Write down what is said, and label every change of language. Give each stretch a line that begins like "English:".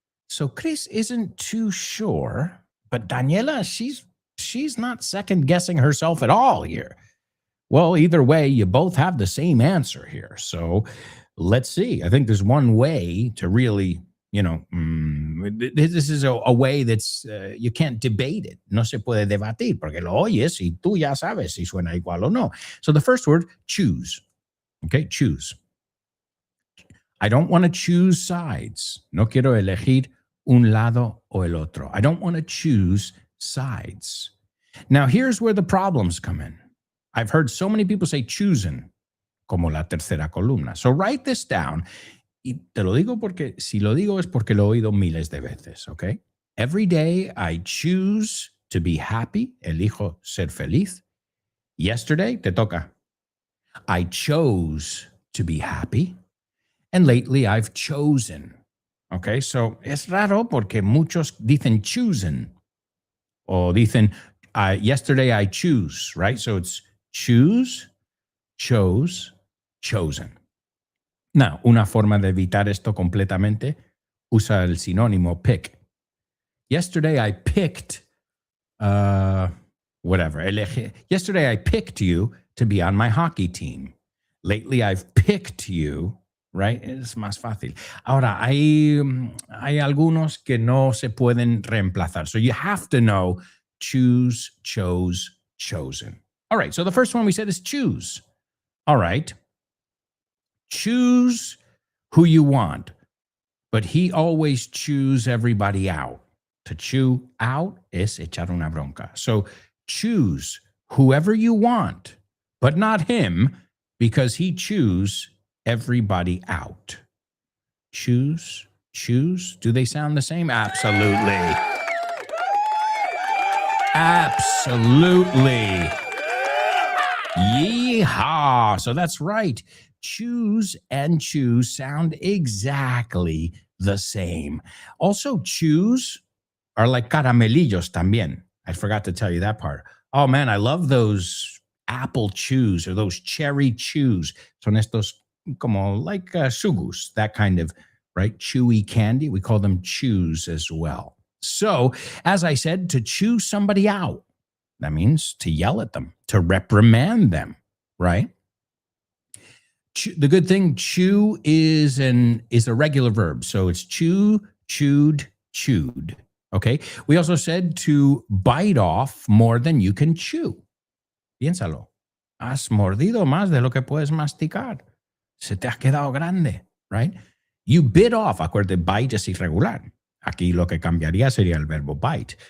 English: So Chris isn't too sure, but Daniela, she's not second guessing herself at all here. Well, either way, you both have the same answer here. So let's see. I think there's one way to really, this is a way that's, you can't debate it.
Spanish: No se puede debatir porque lo oyes y tú ya sabes si suena igual o no.
English: So the first word, choose. Okay, choose. I don't want to choose sides.
Spanish: No quiero elegir un lado o el otro.
English: I don't want to choose sides. Now, here's where the problems come in. I've heard so many people say choosing,
Spanish: como la tercera columna.
English: So write this down.
Spanish: Y te lo digo porque, si lo digo es porque lo he oído miles de veces,
English: okay? Every day I choose to be happy.
Spanish: Elijo ser feliz.
English: Yesterday,
Spanish: te toca.
English: I chose to be happy. And lately I've chosen. Okay, so
Spanish: es raro porque muchos dicen choosing. O dicen,
English: yesterday I choose, right? So it's choose, chose, chosen. Now,
Spanish: una forma de evitar esto completamente, usa el sinónimo pick.
English: Yesterday I picked, yesterday I picked you to be on my hockey team. Lately I've picked you, right?
Spanish: Es más fácil. Ahora, hay algunos que no se pueden reemplazar.
English: So you have to know choose, chose, chosen. All right, so the first one we said is choose. All right. Choose who you want, but he always chews everybody out. To chew out
Spanish: es echar una bronca.
English: So choose whoever you want, but not him, because he chews everybody out. Choose, choose. Do they sound the same? Absolutely. Absolutely. Yeehaw. So that's right. Choose and choose sound exactly the same. Also, choose are like
Spanish: caramelillos también.
English: I forgot to tell you that part. Oh, man, I love those apple chews or those cherry chews.
Spanish: Son estos como
English: like sugus, that kind of, right, chewy candy. We call them chews as well. So, as I said, to chew somebody out, that means to yell at them, to reprimand them, right? The good thing, chew is a regular verb. So it's chew, chewed, chewed. Okay. We also said to bite off more than you can chew.
Spanish: Piénsalo. Has mordido más de lo que puedes masticar. Se te ha quedado grande,
English: right? You bit off.
Spanish: Acuérdate, bite es irregular. Aquí lo que cambiaría sería el verbo bite.